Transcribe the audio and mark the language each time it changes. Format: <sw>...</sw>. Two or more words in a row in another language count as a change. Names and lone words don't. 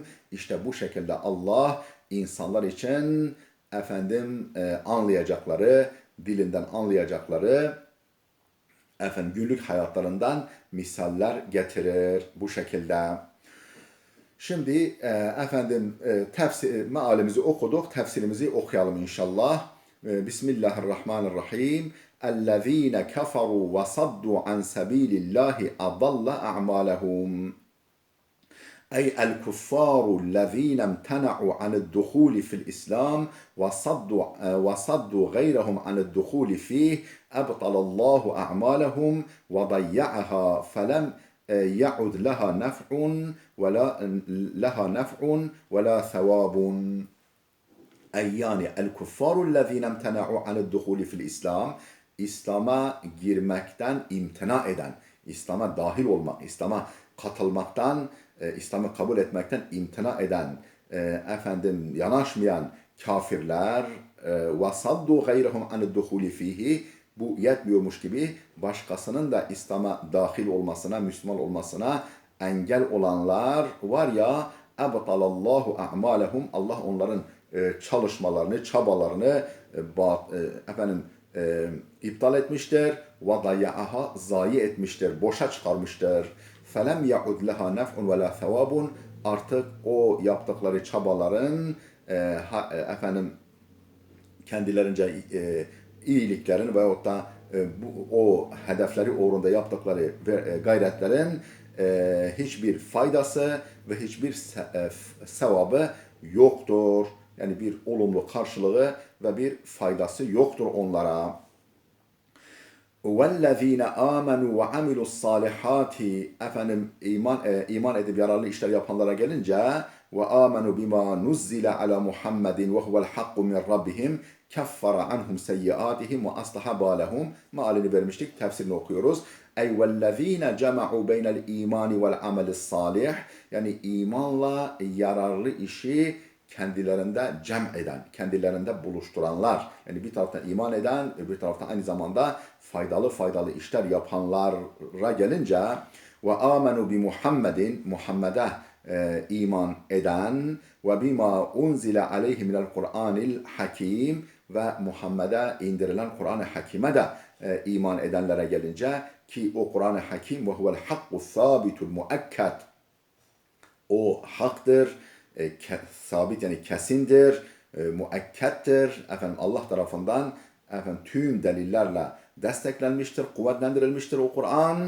<tr>İşte bu şekilde Allah insanlar için anlayacakları, dilinden anlayacakları günlük hayatlarından misaller getirir bu şekilde. Şimdi efendim mealimizi okuduk, tefsirimizi okuyalım inşallah. Bismillahirrahmanirrahim.</tr> <ar>اَلَّذ۪ينَ كَفَرُوا وَصَدُّوا عَنْ سَب۪يلِ اللّٰهِ اَضَلَّ اَعْمَالَهُمْ أي الكفار الذين امتنعوا عن الدخول في الإسلام وصدوا غيرهم عن الدخول فيه أبطل الله أعمالهم وضيعها فلم يعد لها نفع ولا ثواب أي yani الكفار الذين امتنعوا عن الدخول في الإسلام,</ar> <tr>İslam'a girmekten imtina eden, İslam'a dahil olmak, İslam'a katılmaktan, İslam'ı kabul etmekten imtina eden, yanaşmayan kafirler,</tr> <ar>وَصَدُّوا غَيْرَهُمْ عَنِ الدُّخُولِ ف۪يهِ,</ar> <tr>bu yetmiyormuş gibi başkasının da İslam'a dahil olmasına, Müslüman olmasına engel olanlar var ya,</tr> <ar>اَبْطَلَ اللّٰهُ اَعْمَالَهُمْ,</ar> <tr>Allah onların çalışmalarını, çabalarını iptal etmiştir. وَضَيَّعَهَا, zayi etmiştir, boşa çıkarmıştır.</tr> <ar>فَلَمْ يَعُدْ لَهَا نَفْعٌ وَلَا ثَوَابٌ,</ar> <tr>artık o yaptıkları çabaların kendilerince iyiliklerin veyahut da o hedefleri uğrunda yaptıkları gayretlerin hiçbir faydası ve hiçbir sevabı yoktur. Yani bir olumlu karşılığı ve bir faydası yoktur onlara.</tr> <ar>وَالَّذ۪ينَ آمَنُوا وَعَمِلُوا الصَّالِحَاتِ,</ar> <tr>iman edip yararlı işler yapanlara gelince</tr> <ar>وَآمَنُوا بِمَا نُزِّلَ عَلَى مُحَمَّدٍ وَهُوَ الْحَقُّ مِنْ رَبِّهِمْ كَفَّرَ عَنْهُمْ سَيِّئَاتِهِمْ وَأَصْلَحَ بَالَهُمْ,</ar> <tr>mealini vermiştik, tefsirini okuyoruz.</tr> <ar>Ey وَالَّذ۪ينَ جَمَعُوا بَيْنَ الْا۪يمَانِ وَالْعَمَلِ الصَّالِحِ,</ar> <tr>yani imanla yararlı işi kendilerinde cem eden, kendilerinde buluşturanlar. Yani bir taraftan iman eden, öbür taraftan aynı zamanda faydalı işler yapanlara gelince ve</tr> <ar>آمنوا بمحمد,</ar> <tr>Muhammed'e iman eden ve</tr> <ar>بما أنزل عليه من القرآن الحكيم,</ar> <tr>ve Muhammed'e indirilen Kur'an-ı Hakim'e de iman edenlere gelince, ki o Kur'an-ı Hakim ve</tr> <ar>هو الحق الثابت المؤكد,</ar> <tr>o haktır, sabit yani kesindir, muakkettir, Allah tarafından tüm delillerle desteklenmiştir, kuvvetlendirilmiştir o Kur'an.</tr>